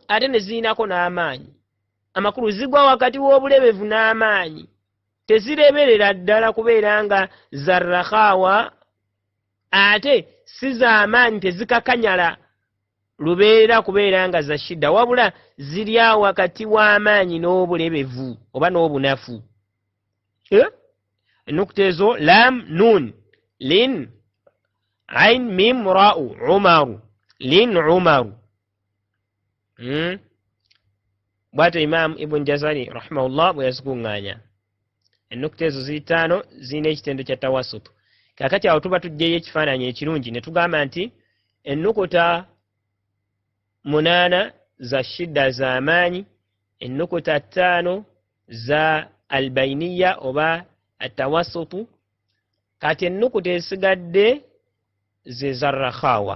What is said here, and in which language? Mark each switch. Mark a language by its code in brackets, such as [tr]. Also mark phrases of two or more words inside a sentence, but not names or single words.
[lg] ate ne ziinako n'amaanyi amakulu zigwa wakati w'obulebevu n'amaanyi tezireberera ddala kubeera nga zarrakhawa ate si z'amaanyi tezikakanyala lubeera kubeera nga za shidda wabula ziri awo wakati w'amaanyi n'obulebevu oba n'obunafu ennukuta ezo lam nun lin ain mim ra'u umaru [ar] لن عمر. [lg] Bw'atyo Imam Ibn Jazari rahimahullah bwe yazikuŋŋaanya. Ennukuta ezo zitaano zirina ekitendo kya tawassutu. Kaakati awo tuba tuggyeyo ekifaananyi ekirungi ne tugamba nti ennukuta 8 za shidda za maanyi, ennukuta 5 za albainiya oba atawassutu, kati ennukuta esigadde ze za rakhawa.